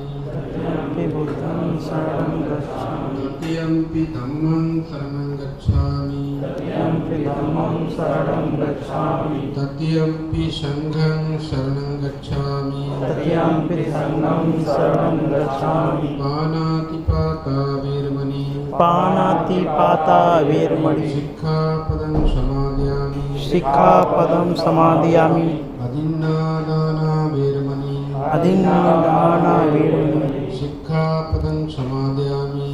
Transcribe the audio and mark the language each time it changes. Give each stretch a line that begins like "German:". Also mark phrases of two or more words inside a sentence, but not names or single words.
Pali: तृतीयंपि बुद्धं शरणं गच्छामि तृतीयंपि धम्मं शरणं गच्छामि तृतीयंपि धम्मं शरणं गच्छामि तृतीयंपि संघं शरणं गच्छामि तृतीयंपि संघं शरणं गच्छामि पानातिपाता वेरमणि पानातिपाता वेरमणि शिक्षापदं समादयामि शिक्षापदं समादयामि अदिन्नादाना वेरमणि अदिन्नादाना वेरमणि शिक्षा सिक्खापदं समादयामि